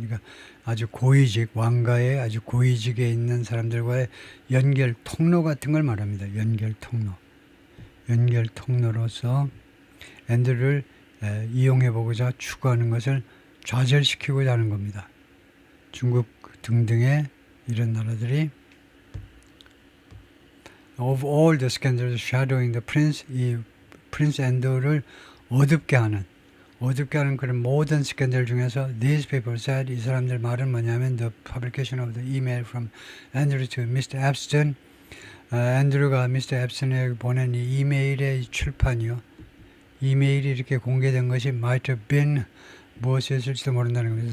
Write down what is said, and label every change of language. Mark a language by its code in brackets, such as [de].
[ko] 그러니까 아주 고위직 왕가의 아주 고위직에 있는 사람들과의 연결 통로 같은 걸 말합니다. 연결 통로로서 앤드류를 이용해 보고자 추구하는 것을 좌절시키고자 하는 겁니다. 중국 등등의 이런 나라들이 [en] of all the scandals shadowing the prince, [ko] 이 프린스 앤드류를 어둡게 하는 그런 모든 스캔들 중에서 [en] these people said, [ko] 이 사람들 말은 뭐냐면 [en] the publication of the email from Andrew to Mr. [ko] Epstein, 앤드류가 미스터 앱스턴에게 보낸 이 이메일의 출판이요. 이메일이 이렇게 공개된 것이 [en] might have been [ko] 무엇이었을지도 모른다는 겁니다.